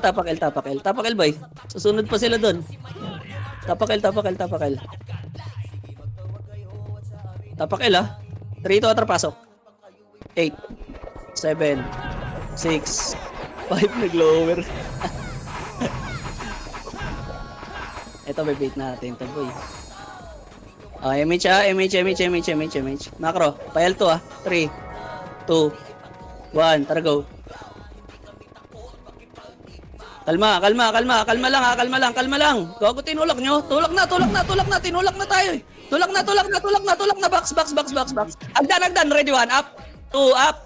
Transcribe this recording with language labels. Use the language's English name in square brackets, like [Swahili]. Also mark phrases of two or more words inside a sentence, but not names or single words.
[Filipino] Tapak L, boy. Susunod pa sila dun. Tapak L. Tapak L, ha. 3 to pasok. 8, 7, 6, 5, nag-lower. Ito, bait natin to, boy. MH, ha. MH. Macro. Pa L2, ha. 3, 2, 1, tara go. Kalma lang. Gago, tinulak nyo. Tulak na, tinulak na tayo eh. Tulak na, box. Hagdan, ready, 1, up, 2, up.